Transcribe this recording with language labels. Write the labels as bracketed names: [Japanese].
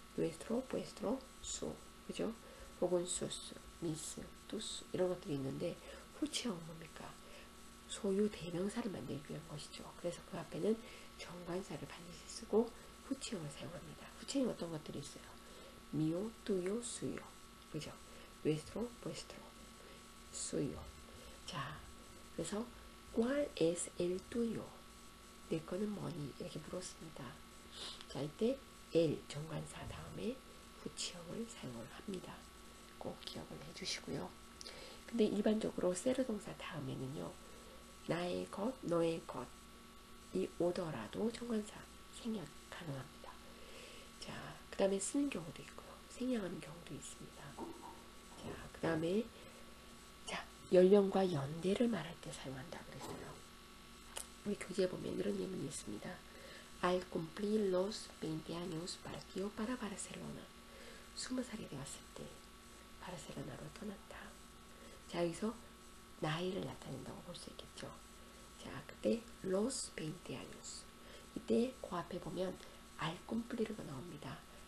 [Korean] 누에스트로, 부에스트로, 수. 그죠? 혹은 수스, 미스, 뚜스 이런 것들이 있는데, 후치형은 뭡니까? 소유 대명사를 만들기 위한 것이죠. 그래서 그 앞에는 정관사를 반드시 쓰고 후치형을 사용합니다. 후치형이 어떤 것들이 있어요? 미요, 뚜요, 수요. 그죠? 누에스트로, 부에스트로, 수요. [Spanish] 자, 그래서 ¿Cuál es el tuyo? [Korean] 내 거는 뭐니? 이렇게 물었습니다. 자, 이때 el 정관사 다음에 후치형을 사용을 합니다. 꼭 기억을 해주시고요. 근데 일반적으로 세르 동사 다음에는요, 나의 것, 너의 것 이 오더라도 정관사 생략 가능합니다. 자, 그 다음에 쓰는 경우도 있고요, 생략하는 경우도 있습니다. 자, 그 다음에 연령과 연대를 말할 때 사용한다 그랬어요. 우리 교재에 보면 이런 예문이 있습니다. [Spanish] Al cumplir los 20 años partió para Barcelona. [Korean] 20살이 되었을 때 바르셀로나로 떠났다. 자, 여기서 나이를 나타낸다고 볼 수 있겠죠. 자, 그때 los 20 años, 이때 그 앞에 보면 al cumplir가 나옵니다.